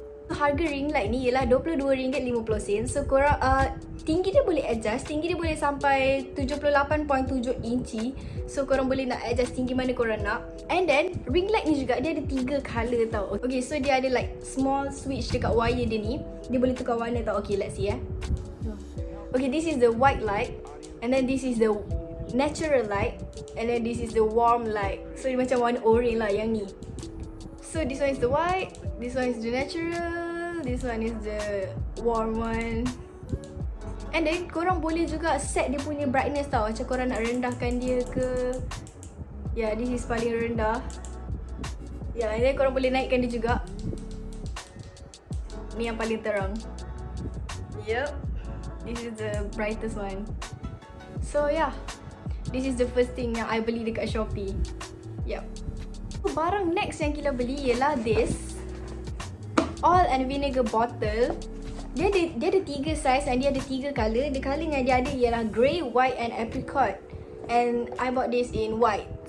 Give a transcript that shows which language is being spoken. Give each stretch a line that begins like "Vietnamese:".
Malay: Harga ring light ni ialah RM22.50. So korang tinggi dia boleh adjust. Tinggi dia boleh sampai 78.7 inci. So korang boleh nak adjust tinggi mana korang nak.
English: And then
Malay: ring light ni juga dia ada 3 color tau. Okay, so dia ada
English: like small switch
Malay: dekat wire dia ni. Dia boleh tukar warna tau.
English: Okay, let's see Okay, this is the white light. And then this is the natural light. And then this is the warm light.
Malay: So dia macam warna orange lah yang ni.
English: So this one is the white. This one is the natural. This one is the warm one. And then
Malay: korang boleh juga set dia punya
English: brightness
Malay: tau. Macam korang nak rendahkan dia ke.
English: Yeah, this is
Malay: paling rendah.
English: Yeah, and then
Malay: korang boleh naikkan dia juga. Ni yang paling terang.
English: Yup. This is the brightest one. So yeah, this is the first thing yang I
Malay: beli dekat
English: Shopee. Yup.
Malay: Barang next yang Kila beli ialah
English: this oil and vinegar bottle.
Malay: Dia ada 3 size dan dia ada 3 color.
English: The color
Malay: yang dia ada ialah
English: grey, white and apricot. And I bought this in white.